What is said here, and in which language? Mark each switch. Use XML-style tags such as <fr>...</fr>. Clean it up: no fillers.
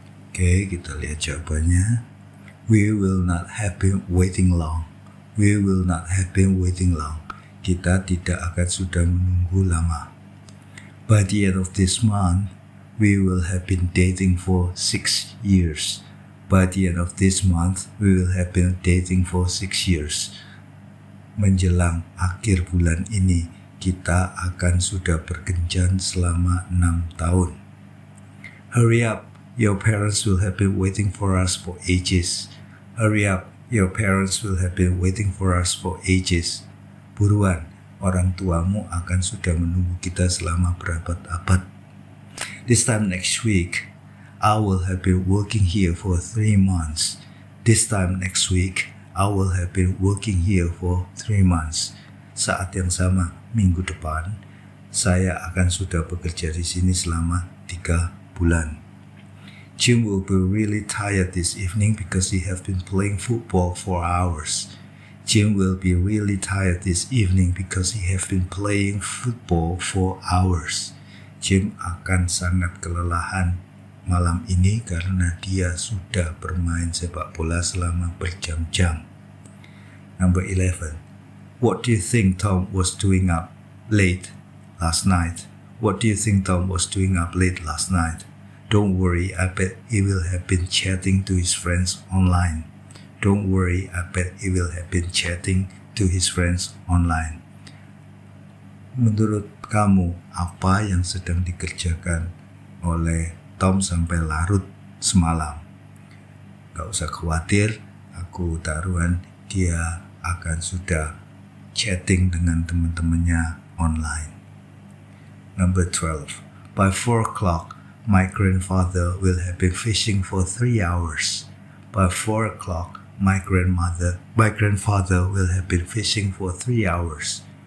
<id>Oke, kita lihat jawabannya.</id> <en>We will not have been waiting long. We will not have been waiting long.</en> <id>Kita tidak akan sudah menunggu lama.</id> <en>By the end of this month, we will have been dating for 6 years. By the end of this month, we will have been dating for 6 years.</en> <id>Menjelang akhir bulan ini, kita akan sudah berkencan selama 6 tahun.</id> <en>Hurry up. Your parents will have been waiting for us for ages. Hurry up, your parents will have been waiting for us for ages.</en> <id>Buruan, orang tuamu akan sudah menunggu kita selama berabad-abad.</id> <en>This time next week, I will have been working here for 3 months. This time next week, I will have been working here for 3 months.</en> <id>Saat yang sama, minggu depan, saya akan sudah bekerja di sini selama 3 bulan.</id> <en>Jim will be really tired this evening because he has been playing football for hours. Jim will be really tired this evening because he has been playing football for hours.</en> <id>Jim akan sangat kelelahan malam ini karena dia sudah bermain sepak bola selama berjam-jam.</id> <en>Number 11. What do you think Tom was doing up late last night? What do you think Tom was doing up late last night? Don't worry, I bet he will have been chatting to his friends online. Don't worry, I bet he will have been chatting to his friends online.</en> <id>Menurut kamu, apa yang sedang dikerjakan oleh Tom sampai larut semalam? Gak usah khawatir, aku taruhan dia akan sudah chatting dengan teman-temannya online.</id> <en>Number 12. By 4 o'clock, my grandfather will have been fishing for 3 hours. By 4 o'clock, my grandfather will have been fishing for 3 hours.</en>